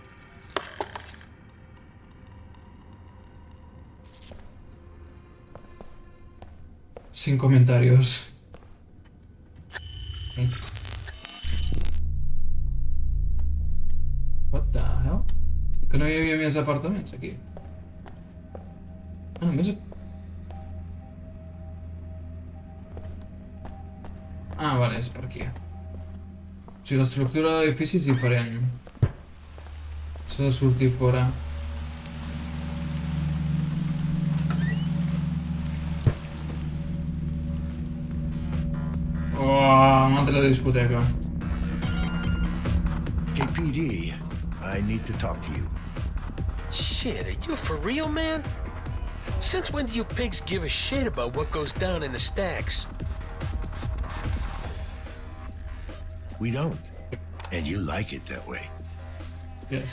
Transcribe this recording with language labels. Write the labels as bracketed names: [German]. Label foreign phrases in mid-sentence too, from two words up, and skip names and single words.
[Spanish] Sin comentarios. [English] What the hell? [Catalan] Que no hi havia més apartaments aquí. Ah, només... Ah, vale, és per aquí. O sigui, l'estructura de l'edifici és diferent. S'ha de sortir fora. Oh, una altra discoteca. [English] KPD, I need to talk to you. Shit, are you for real, man? Since when do you pigs give a shit about what goes down in the stacks? We don't. And you like it that way. Yes.